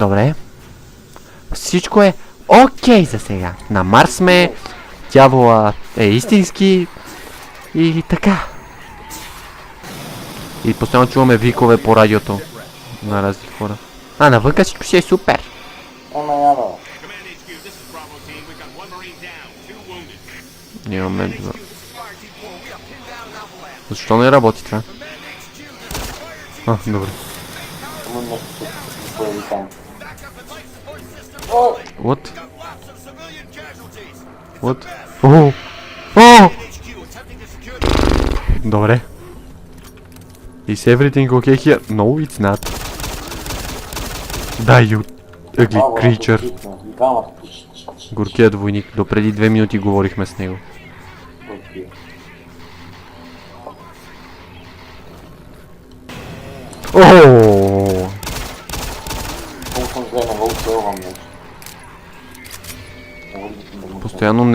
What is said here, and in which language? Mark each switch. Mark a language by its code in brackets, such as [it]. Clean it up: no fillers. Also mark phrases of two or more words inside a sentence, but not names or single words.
[bg] Всичко е окей за сега. На Марс сме. дявола е истински и така. И постоянно чуваме викове по радиото на разни хора. А, навънка всичко си е супер. Ама няма. [en] Command HQ, this is Bravo team. We've got one Marine down, 2 wounded. [bg] Нямаме два. Защо не работи това? А, добре. Само нещо се появи там. [en] What? What? [bg] О! О! Добре. [en] Is everything okay here? No, it's not. Die, you ugly creature. [bg] Горкият войник. До преди 2 минути говорихме с него. Ооо! Колко съм зле, не го усилвам нещо. Постоянно не...